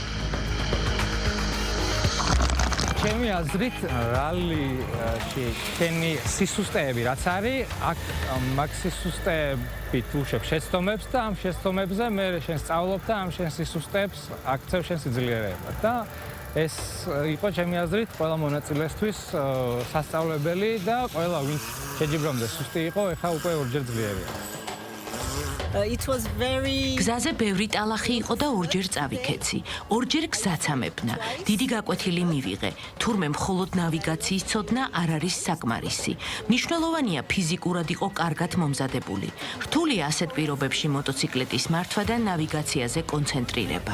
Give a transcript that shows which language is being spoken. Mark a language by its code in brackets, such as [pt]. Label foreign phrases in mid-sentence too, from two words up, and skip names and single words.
[ka] ჩემი აზრით რალიში შენი სისუსტეები რაც არის, აქ მაგ სისუსტეებით უშვებ შეცდომებს და ამ შეცდომებზე მე შენ სწავლობ და ამ შენ სისუსტეებს აქცევ შენ სიძლიერეებად და ეს იყო ჩემი აზრით ყველა მონაწილესთვის სასწავლებელი და ყველა ვინც შეჯიბრამდე სუსტი იყო, ეხლა უკვე ორჯერ ძლიერია. [en] It was very [ka] გზაზე ბევრი ტალახი იყო და ორჯერ წავიქეცი. ორჯერ გზაც ამებნა. დიდი გაკვეთილი მივიღე. თურმე მხოლოდ ნავიგაციის ცოდნა არ არის საკმარისი. მნიშვნელოვანია ფიზიკურად იყო კარგად მომზადებული. რთულია ასეთ პირობებში მოტოციკლეტის მართვა და ნავიგაციაზე კონცენტრირება.